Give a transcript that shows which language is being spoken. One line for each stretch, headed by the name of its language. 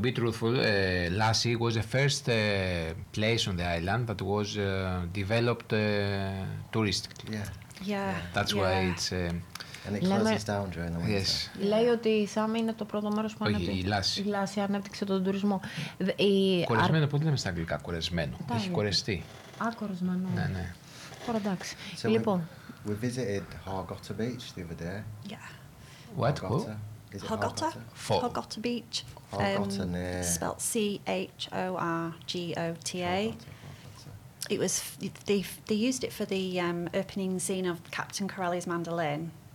English: be truthful, Lasse was the first place on the island that was developed touristically. Yeah. That's why it's. And it closes down during the winter. Yes.
Greek: Λέει ότι η Σάμι είναι το πρώτο μέρος που ανέπτυξε. Η Lasse ανέπτυξε τον τουρισμό. Κορεσμένο, πώς λέμε στα αγγλικά, κορεσμένο. Έχει κορεστεί. Α, κορεσμένο. Ναι, ναι. Ωραία, εντάξει. Λοιπόν.
English: We visited Hargotta Beach the other day. Yeah. What? Cool. Hargotta? Hargotta Beach. Hargotta spelled Chorgotta. Hargotta. It was they used it for the opening scene of Captain Corelli's mandolin.